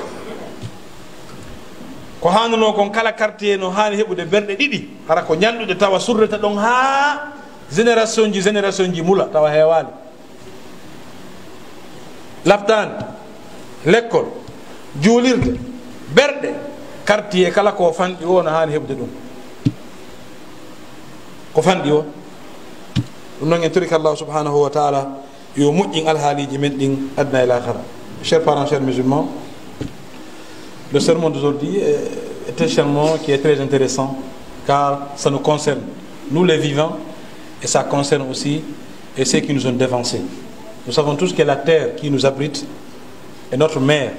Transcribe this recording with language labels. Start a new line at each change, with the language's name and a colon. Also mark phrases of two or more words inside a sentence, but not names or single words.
Fula: ko hannuno kon kala quartier no hani heɓude berɗe ɗiɗi hara ko ñanɗude tawa surreta ɗon ha génération ji mula tawa heewani laftani l'école juulirde berɗe quartier kala ko fanɗi o no hani heɓde ɗum ko fanɗi o ɗum noon en torika Allah
Arabic: subhanahu wa taala
Fula: yo moƴƴin alhaaliji men ɗin adna e l'ahara.
French: Chers parents, chers musulmans, le sermon d'aujourd'hui est un sermon qui est très intéressant car ça nous concerne, nous les vivants et ça concerne aussi et ceux qui nous ont dévancés. Nous savons tous que la terre qui nous abrite est notre mère.